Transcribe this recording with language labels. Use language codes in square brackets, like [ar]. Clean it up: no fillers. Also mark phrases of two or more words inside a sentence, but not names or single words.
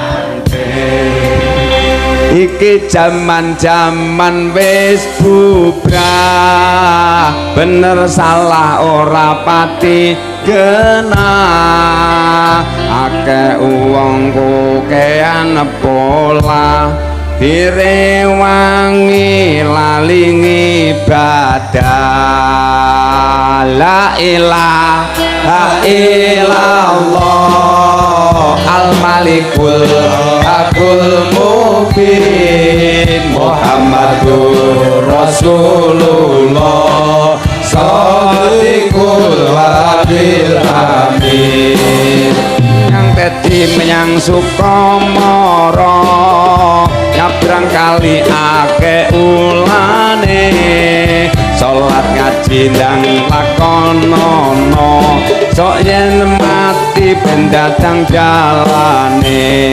[jv] iki jaman-jaman wis bubrah, bener salah ora pati genah, akeh wong kokean pola direwangi lali ibadah. [ar] لا إله إلا الله الملك الحق المبين محمد رسول الله صادق وبل الأمين. [jv] Yang tedi menyang Sukamara nyabrang kali akeh ulane salat ngaji ndang lakonono sok yen mati ben datang jalane.